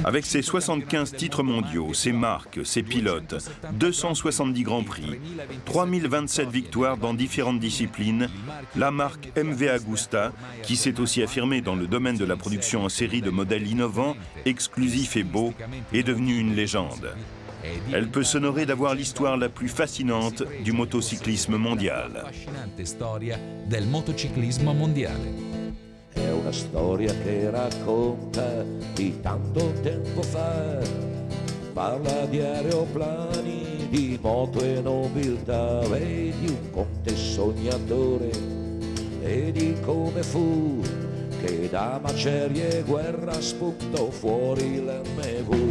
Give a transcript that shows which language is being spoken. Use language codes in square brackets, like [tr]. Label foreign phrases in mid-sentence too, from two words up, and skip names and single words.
[fr] Avec ses 75 titres mondiaux, ses marques, ses pilotes, 270 grands prix, 3027 victoires dans différentes disciplines, la marque MV Agusta, qui s'est aussi affirmée dans le domaine de la production en série de modèles innovants, exclusifs et beaux, est devenue une légende. Elle peut s'honorer d'avoir l'histoire la plus fascinante du motocyclisme mondial. [it] Affascinante storia del motociclismo mondiale. È una storia che racconta di tanto tempo fa, parla di aeroplani, di moto e nobiltà e di un conte sognatore e di come fu che da macerie e guerra spuntò fuori l'MV.